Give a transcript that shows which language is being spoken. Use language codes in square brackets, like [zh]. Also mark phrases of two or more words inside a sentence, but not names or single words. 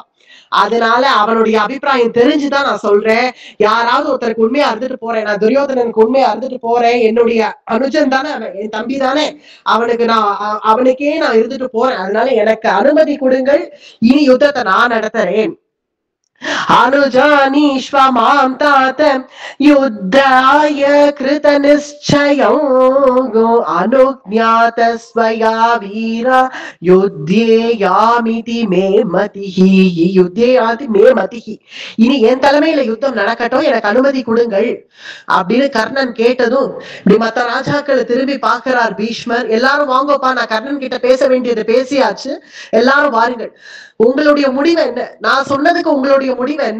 [ta] அதனால அவனுடைய அபிப்பிராயம் தெரிஞ்சுதான் நான் சொல்றேன். யாராவது ஒருத்தருக்கு உண்மையா இருந்துட்டு போறேன், நான் துரியோதனனுக்கு உண்மையா இருந்துட்டு போறேன், என்னுடைய அனுஜன் தானே, என் தம்பி தானே, அவனுக்கே நான் இருந்துட்டு போறேன், அதனால எனக்கு அனுமதி கொடுங்கள், இனி யுத்தத்தை நான் நடத்துறேன். [sa] अनुजानीष्वमां तात युद्धाय कृतनिश्चयं अनुज्ञातस्वया वीरा युद्धेयामिति मे मतिः युद्धेयाति मे मतिः. [ta] இனி என் தலைமையில யுத்தம் நடக்கட்டும், எனக்கு அனுமதி கொடுங்கள் அப்படின்னு கர்ணன் கேட்டதும் இப்படி மத்த ராஜாக்களை திரும்பி பார்க்கிறார் பீஷ்மர். எல்லாரும் வாங்கப்பா, நான் கர்ணன் கிட்ட பேச வேண்டியது பேசியாச்சு, எல்லாரும் வாருங்கள். உங்களுடைய முடிவு என்ன? நான் சொன்னதுக்கு உங்களுடைய முடிவு என்ன?